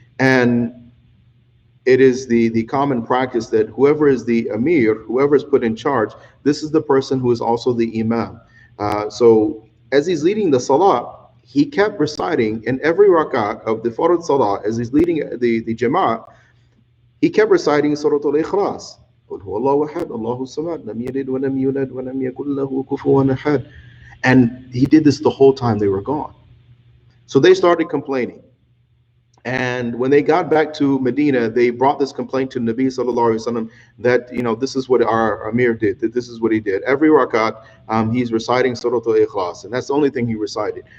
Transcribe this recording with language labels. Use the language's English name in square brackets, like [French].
[English] And it is the common practice that whoever is the Emir, whoever is put in charge, this is the person who is also the Imam. So as he's leading the Salah, he kept reciting in every rakat of the Farad Salah, as he's leading the Jamaat, he kept reciting Surah Al-Ikhlas. [Arabic] قل هو الله أحد الله الصمد لم يلد ولم يولد ولم يكن له كفوا أحد. [English] And he did this the whole time they were gone. So they started complaining. And when they got back to Medina, they brought this complaint to Nabi Sallallahu Alaihi Wasallam that, this is what our Amir did, that this is what he did. Every rakat, he's reciting Surah Al-Ikhlas, and that's the only thing he recited.